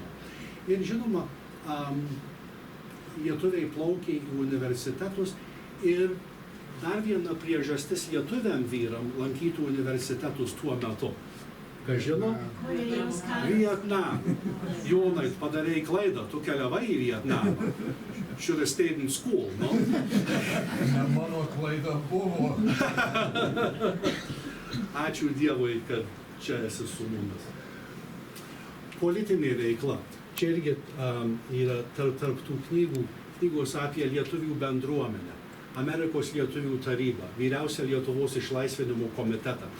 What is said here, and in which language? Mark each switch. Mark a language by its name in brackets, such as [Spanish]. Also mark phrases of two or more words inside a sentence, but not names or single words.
[Lithuanian] Ir žinoma, lietuviai plaukė į universitetus ir dar viena priežastis lietuviam vyram lankyti universitetus tuo metu. Ką žino? Vietnam. Jonai, padarei klaidą, tu keliavai į Vietnamą. [English] Should have stayed in school, no? [Lithuanian] Mano klaida buvo. Ačiū Dievui, kad čia esi su mumis. Politinė veikla. Čia irgi yra tarp tų knygos apie lietuvių bendruomenę, Amerikos lietuvių tarybą, Vyriausią Lietuvos išlaisvinimo komitetą.